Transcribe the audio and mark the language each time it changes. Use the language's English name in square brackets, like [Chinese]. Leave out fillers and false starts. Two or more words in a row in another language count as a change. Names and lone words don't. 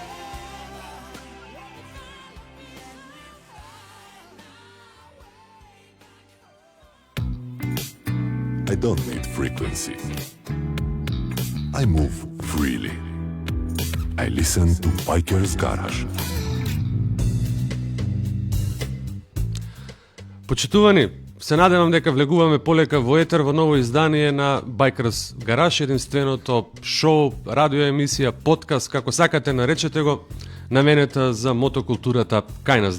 [English] I don't need frequency. I move freely. I listen to Biker's Garage. [Macedonian] Почитувани, се надевам дека влегуваме полека во етер во ново издание на Bikers Garage, единственото шоу, радио емисија, подкаст, како сакате наречете го, наменета за мотокултурата кај нас.